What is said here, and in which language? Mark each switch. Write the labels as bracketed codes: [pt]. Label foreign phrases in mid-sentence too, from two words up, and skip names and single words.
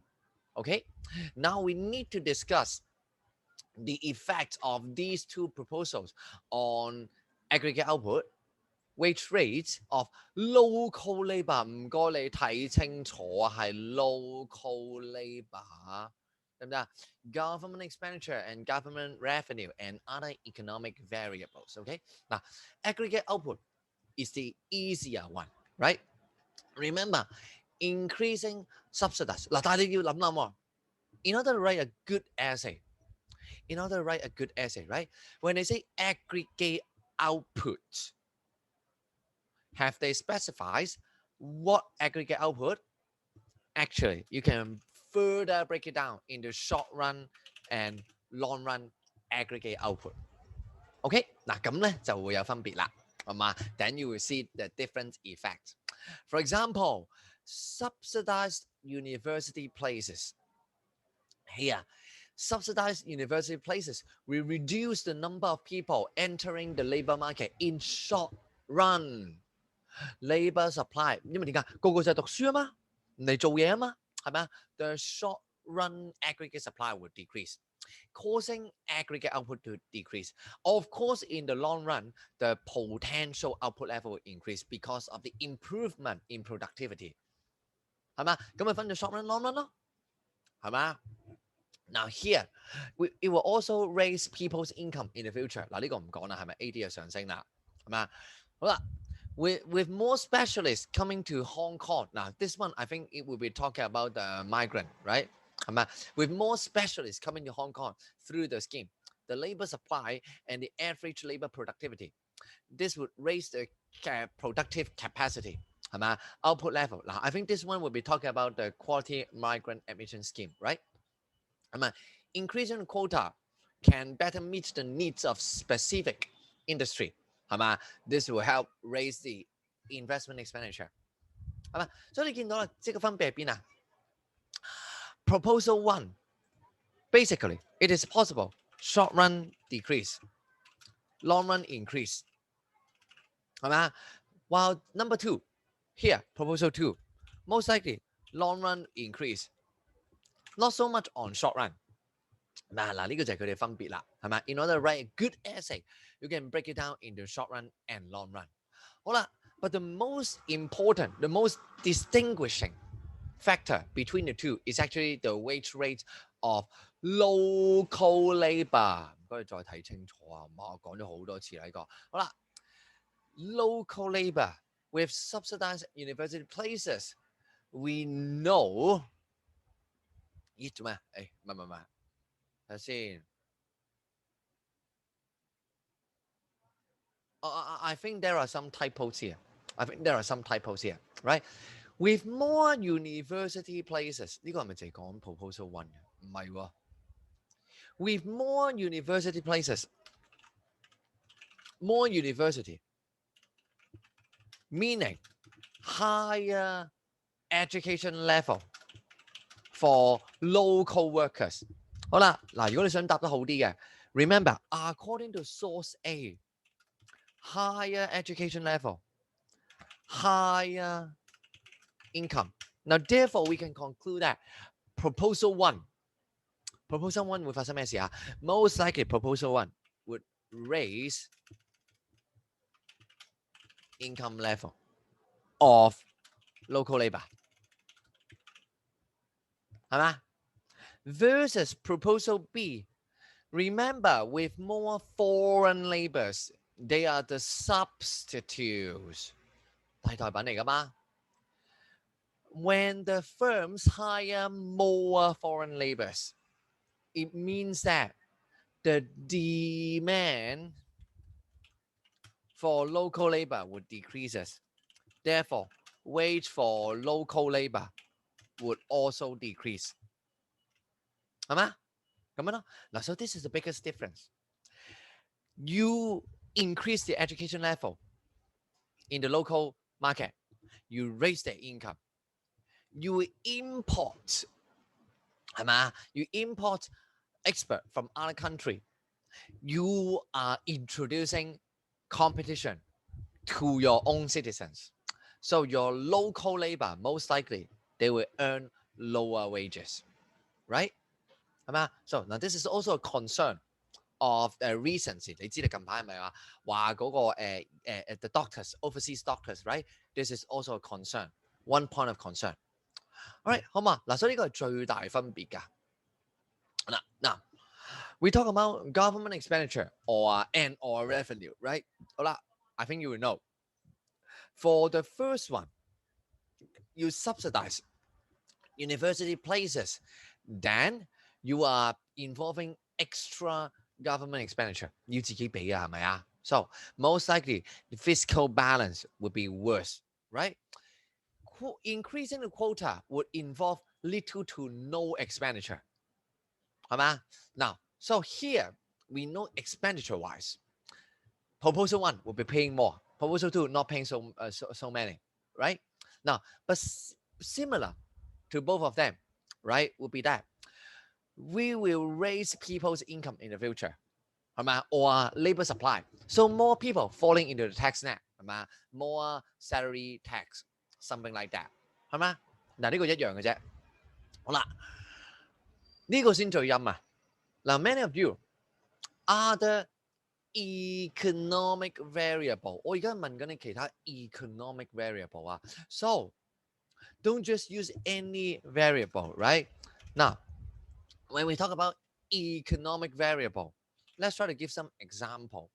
[en] Okay, now we need to discuss the effect of these two proposals on aggregate output, wage rates of local labour。 [yue] 唔該你睇清楚啊，係 [en] local labour， [yue] 得唔得 [en] ？Government expenditure and government revenue and other economic variables。OK， 嗱 ，aggregate output is the easier one, right? Remember, increasing subsidies。 [yue] 嗱，但係你要諗諗喎 [en] ，in order to write a good essay。In order to write a good essay, right? When they say aggregate output, have they specified what aggregate output? Actually, you can further break it down into short run and long run aggregate output. [yue] OK， 嗱咁咧就會有分別啦，係嘛？ [en] Then you will see the different effects. For example, subsidized university places. Here, subsidized university places will reduce the number of people entering the labor market in short run. Labor supply， [yue] 因為點解？個個就係讀書啊嘛，唔嚟做嘢啊嘛，係咪啊？ [en] The short run aggregate supply would decrease, causing aggregate output to decrease. Of course, in the long run, the potential output level will increase because of the improvement in productivity. [yue] 係咪？咁咪分咗 [en] short run、long run [yue] 咯，係咪啊？ [en] Now here, it will also raise people's income in the future. [yue] 嗱呢個唔講啦，係咪 AD 就上升啦，係咪啊？ [en] 好啦。With more specialists coming to Hong Kong, now this one I think it will be talking about the migrant, right? With more specialists coming to Hong Kong through the scheme, the labor supply and the average labor productivity, this would raise the productive capacity, output level. Now I think this one will be talking about the quality migrant admission scheme, right? Increasing quota can better meet the needs of specific industry. This will help raise the investment expenditure. [yue] 係嘛？所以你見到啦，即係個分別喺邊啊 [en] ？Proposal one, basically, it is possible short run decrease, long run increase. [yue] 係嘛？ [en] While number two, Here, proposal 2, most likely long run increase, not so much on short run. [yue] 嗱，呢個就係佢哋分別啦，係咪？ [en] In order to write a good essay, you can break it down into short run and long run. 好啦 but the most important, the most distinguishing factor between the two is actually the wage rate of local labour。 [yue] 唔該，你再睇清楚啊！我講咗好多次啦，呢個好啦。 [en] Local labour with subsidized university places, we know。 [yue] 咦，做咩？誒，唔係，睇下先。 [en] I think there are some typos here. Right? With more university places， [yue] 呢個係咪就係講 [en] proposal one [yue] 嘅？唔係喎。 [en] With more university places, more university, meaning higher education level for local workers。 [yue] 好啦，嗱，如果你想答得好啲嘅 [en] ，remember according to source A, higher education level, higher income. Now, therefore, we can conclude that proposal one [yue] 會發生咩事啊 [en] ？Most likely, proposal one would raise income level of local labour， [yue] 係嘛 [en] ？Versus proposal B, remember with more foreign labours, they are the substitutes， [yue] 替代品嚟噶嘛？ [en] When the firms hire more foreign labours, it means that the demand for local labour would decreases. Therefore, wage for local labour would also decrease. [yue] 係嘛？咁樣咯。 [en] 嗱 so this is the biggest difference. You increase the education level in the local market. You raise their income. You import, [yue] 係嘛？ [en] You import expert from other country. You are introducing competition to your own citizens. So your local labor, most likely, they will earn lower wages, right? [yue] 係嘛? [en] So now this is also a concern of recency. [yue] 你知道近排係咪話嗰個 [en] the doctors, overseas doctors, right? This is also a concern, one point of concern. Alright, [yue] 好嘛？嗱，所以呢個係最大分別㗎。 [en] 嗱 ，we talk about government expenditure or revenue, right? 好啦 I think you will know. For the first one, you subsidize university places, then you are involving extra government expenditure. [yue] 要自己俾嘅係咪啊？ [en] So most likely the fiscal balance would be worse, right? Increasing the quota would involve little to no expenditure. [yue] 係嘛? [en] Now, so here we know expenditure wise, proposal one will be paying more. Proposal two not paying so many, right? Now, but similar to both of them, right, would be that we will raise people's income in the future, [yue] 係嘛? [en] Or labor supply. So more people falling into the tax net, [yue] 係嘛? [en] More salary tax, something like that, [yue] 係嘛? 嗱，呢個一樣嘅啫。好啦，呢個先最陰啊！ [en] 嗱 ，many of you are the economic variable， [yue] 我而家問緊你其他 economic variable 啊 [en] ，so don't just use any variable, right? Now, when we talk about economic variable, let's try to give some example.